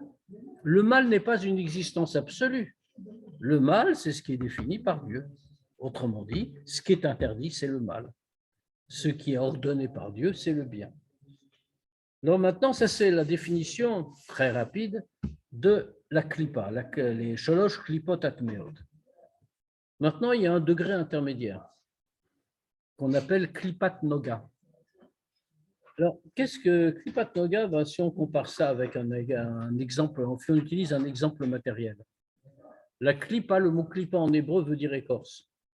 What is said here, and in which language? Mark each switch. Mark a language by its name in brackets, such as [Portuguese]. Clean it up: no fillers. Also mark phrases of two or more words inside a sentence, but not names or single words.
[French] Le mal n'est pas une existence absolue. Le mal, c'est ce qui est défini par Dieu. Autrement dit, ce qui est interdit, c'est le mal. Ce qui est ordonné par Dieu, c'est le bien. Donc maintenant, ça c'est la définition très rapide de la klipa, les [Hebrew] שלוש קליפות הטמאות. [French] Maintenant, il y a un degré intermédiaire qu'on appelle [Hebrew] קליפת נוגה. [French] Alors, qu'est-ce que [Hebrew] קליפת נוגה? [French] Si on compare ça avec un exemple, on utilise un exemple matériel. La klipa, le mot klipa en hébreu veut dire écorce.